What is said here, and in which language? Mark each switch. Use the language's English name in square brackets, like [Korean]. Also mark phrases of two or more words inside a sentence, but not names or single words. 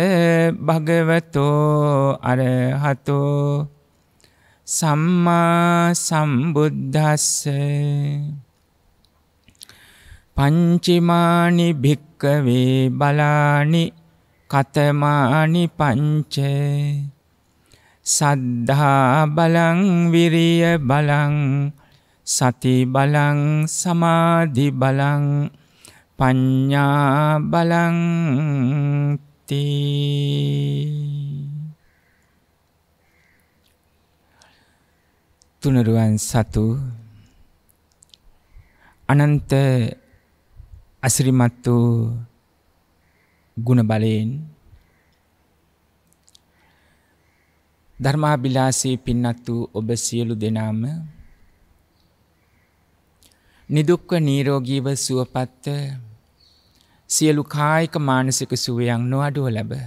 [Pali] භගවතෝ අරහතෝ සම්මා සම්බුද්දස්ස පංචමානි භික්කවේ බලානි කතමානි පංච සද්ධා බලං විරිය බලං සති බලං සමාධි බලං පඤ්ඤා බලං තී. [Sinhala] තුනුරුවන් සතු අනන්ත අසිරිමත් වූ ගුණ බලයෙන් ධර්මාභිලාෂී පින්වත් වූ ඔබ සියලු දෙනාම නිදුක්ව නිරෝගීව සුවපත් සියලු කායික මානසික සුවයන් නොඅඩුව ලැබ